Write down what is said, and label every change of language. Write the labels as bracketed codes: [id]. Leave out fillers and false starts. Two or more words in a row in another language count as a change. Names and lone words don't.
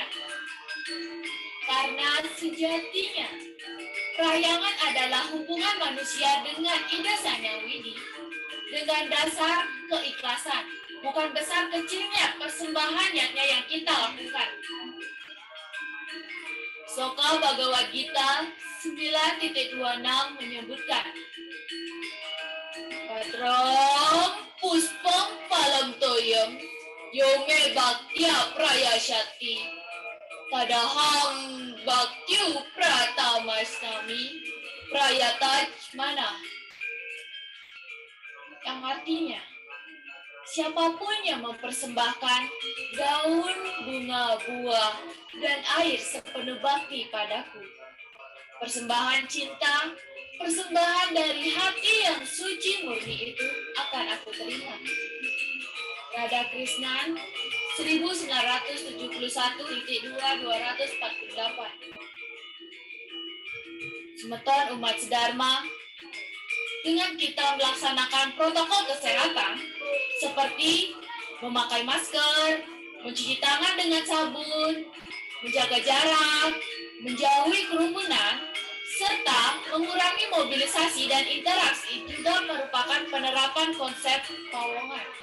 [id] Karena sejatinya, Prahyangan adalah hubungan manusia dengan ide Sang Hyang Widi dengan dasar keikhlasan, bukan besar kecilnya persembahan yatnya yang kita lakukan. Soka Bhagavad Gita 9.26 menyebutkan, [sa] Patram puspam palam toyam yome bhaktya prayasyati tadaham bhaktyu pratamasnami prayataj mana. [id] Yang artinya, siapapun yang mempersembahkan daun, bunga, buah, dan air sepenuh bakti padaku, persembahan cinta, persembahan dari hati yang suci murni itu akan aku terima. Radha Krishnan 1971.248. Semeton umat sedharma, dengan kita melaksanakan protokol kesehatan seperti memakai masker, mencuci tangan dengan sabun, menjaga jarak, menjauhi kerumunan, serta mengurangi mobilisasi dan interaksi juga merupakan penerapan konsep pawongan.